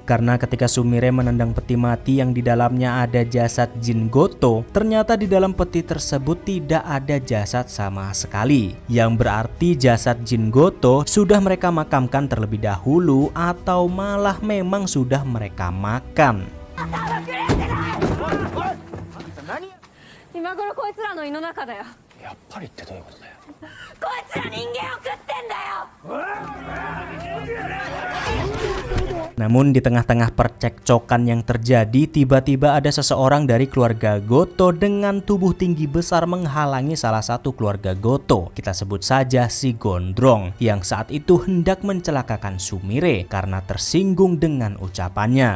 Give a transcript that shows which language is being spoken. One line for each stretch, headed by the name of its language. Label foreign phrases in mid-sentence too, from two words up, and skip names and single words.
Indonesian: Karena ketika Sumire menendang peti mati yang di dalamnya ada jasad Jin Goto, ternyata di dalam peti tersebut tidak ada jasad sama sekali. Yang berarti jasad Jin Goto sudah mereka makamkan terlebih dahulu atau malah memang sudah mereka makan.
Japanese: 今頃こいつらの胃の中だよ。やっぱりってどういうことだよ。こいつら人間を食ってんだよ。
Indonesian: Namun di tengah-tengah percekcokan yang terjadi, tiba-tiba ada seseorang dari keluarga Goto dengan tubuh tinggi besar menghalangi salah satu keluarga Goto. Kita sebut saja si Gondrong yang saat itu hendak mencelakakan Sumire karena tersinggung dengan ucapannya.